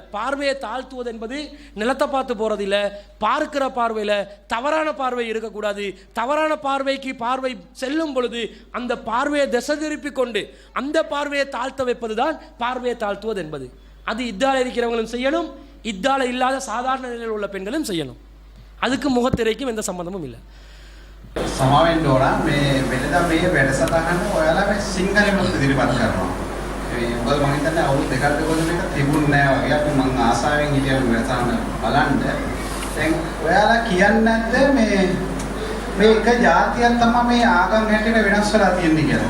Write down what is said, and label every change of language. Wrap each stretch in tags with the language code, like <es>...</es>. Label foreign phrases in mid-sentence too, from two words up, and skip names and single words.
<ta>பார்வையை தாழ்த்துவது என்பது நிலத்தை பார்த்து போகிறதில்லை, பார்க்கிற பார்வையில் தவறான பார்வை இருக்கக்கூடாது. தவறான பார்வைக்கு பார்வை செல்லும் பொழுது அந்த பார்வையை திசை திருப்பி கொண்டு அந்த பார்வையை தாழ்த்த வைப்பது தான் பார்வையை தாழ்த்துவது என்பது. அது இத்தால இருக்கிறவங்களும் செய்யணும், இத்தால இல்லாத சாதாரண நிலையில் உள்ள பெண்களும் செய்யணும். அதுக்கு முகத்திரைக்கும் எந்த சம்பந்தமும் இல்லை.</ta> <si>සමාවෙන්න ඕන මේ වෙනදා මේ වැඩසටහන ඔයාලා මේ සිංහලෙන් ඉදිරිපත් කරනවා. මොකද මම හිතන්නේ අවුරුදු දෙකක් දෙකක් මේක තිබුණේ නැහැ වගේ. අපි මම ආසාවෙන් හිටියා වැඩසටහන බලන්න. දැන් ඔයාලා කියන්නේ නැද්ද මේ එක ජාතියක් තමයි මේ ආගම් හැටියට වෙනස් වෙලා තියෙන්නේ කියලා.</si>